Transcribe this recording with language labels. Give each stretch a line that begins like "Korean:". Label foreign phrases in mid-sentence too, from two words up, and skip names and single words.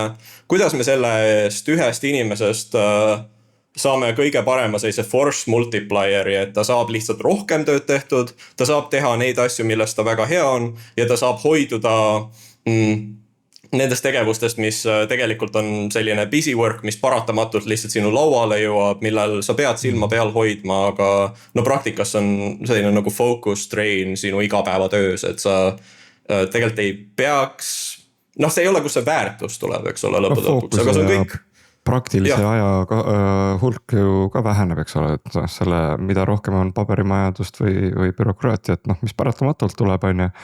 Estonian: Kuidas me selle eest ühest inimesest saame kõige parema sellise
English: force multiplieri,
Estonian: et ta saab lihtsalt rohkem tööd tehtud, ta saab teha neid asju, millest ta väga hea on ja ta saab hoiduda nendest tegevustest, mis tegelikult on selline
English: busy work,
Estonian: mis paratamatult lihtsalt sinu lauale jõuab, millal sa pead silma peal hoidma, aga no praktikas on selline nagu
English: focus train
Estonian: sinu igapäevatöös, et sa tegelikult ei peaks, noh, see ei ole, kus see väärtus tuleb, eks ole, lõppude lõpuks, aga see on kõik. Praktilise aja hulk ju ka väheneb, eks ole, et selle, mida rohkem on paberimajandust või bürokraatiat, noh, mis paratamatult tuleb, on ju.